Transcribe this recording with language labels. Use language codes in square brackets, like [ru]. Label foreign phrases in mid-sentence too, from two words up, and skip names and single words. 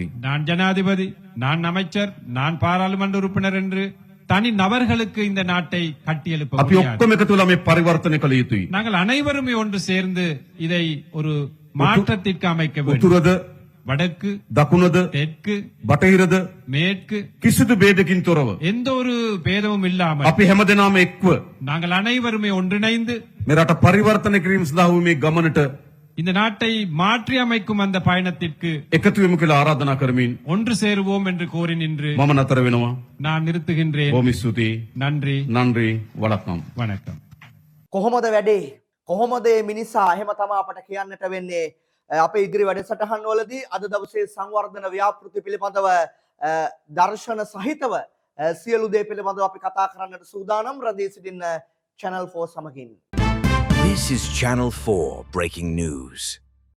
[ta] நான் ஜனாதிபதி, நான் அமைச்சர், நான் பாராளுமன்ற உறுப்பினர் என்று தனி நபர்களுக்கு இந்த நாட்டை கட்டியெழுப்ப [si] අපි [ta] முடியாது. [si] ඔක්කොම එකතු වෙලා මේ පරිවර්තනය කළ යුතුයි. [ta] நாங்கள் அனைவருமே ஒன்று சேர்ந்து இதை ஒரு மாற்றத்திற்கு அமைக்க வேண்டும். [si] උතුරද, [ta] வடக்கு, [si] දකුණද, [ta] தெற்கு, [si] බටහිරද [ta] மேற்கு [si] කිසිදු ભેදකින් තොරව [ta] எந்த ஒரு பேதமும் இல்லாமல் [si] අපි හැමදෙනාම එක්ව [ta] நாங்கள் அனைவருமே ஒன்றிணைந்து [si] මේ රට පරිවර්තනය කිරීම සඳහා වූ මේ ගමනට [ta] இந்த நாட்டை மாற்றி அமைக்கும் அந்த பயணத்திற்கு [si] එකතු වෙමු කියලා ආරාධනා කරමින් [ta] ஒன்று சேருவோம் என்று கோரி நின்று [si] මම නතර වෙනවා. [ta] நான் நிறுத்துகின்றேன். [si] බොහොම ස්තුතියි. [ta] நன்றி, நன்றி வணக்கம். வணக்கம். [si] කොහොමද වැඩේ? කොහොමද මේ මිනිසා? එහෙම තමයි අපට කියන්නට වෙන්නේ. අපේ ඉදිරි වැඩසටහන් වලදී අද දවසේ සංවර්ධන ව්‍යාපෘති පිළිබඳව දර්ශන සහිතව සියලු දේ පිළිබඳව අපි කතා කරන්නට සූදානම්. රැඳී සිටින්න Channel 4 සමගින්. [en] This is Channel 4 breaking news.